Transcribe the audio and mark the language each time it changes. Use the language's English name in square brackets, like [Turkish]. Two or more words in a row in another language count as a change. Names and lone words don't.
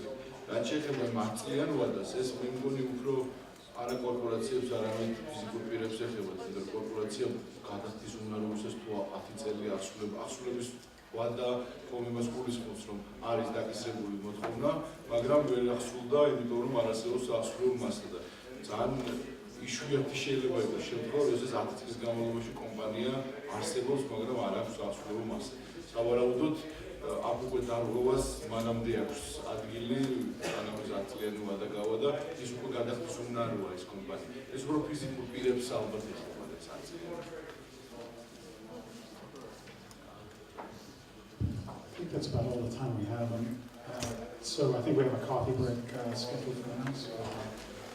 [Georgian] რაც შეეხება მართლიან ვადას, ეს მე მგონი უფრო არა კორპორაციებს, არამედ ფიზიკურ პირებს ეხება, თუმცა კორპორაცია გადახდის უნარობისას თუ 10 წელი აღსრულების ვადა კომიმას გულისხმობს, რომ არის დაკისრებული მოთხოვნა, მაგრამ ვერ აღსრულდა, იმიტომ რომ არ არსებობს აღსრულებო მასა და ძალიან იშვიათი შეიძლება იყოს შემთხვევა, როდესაც 10 წლის განმავლობაში კომპანია არსებობს, მაგრამ არ აქვს აღსრულებო მასა. სავარაუდოდ აქ უკვე დარღვევას მანამდე აქვს ადგილი, სანამ 10 წლიანი ვადა გავა და ის უკვე გადახდის უნაროა ეს კომპანია. ეს უფრო ფიზიკურ პირებს ალბათ ეხება და 10 წლიანი. [English] I think that's about all the time we have. So I think we have a coffee break scheduled for now. So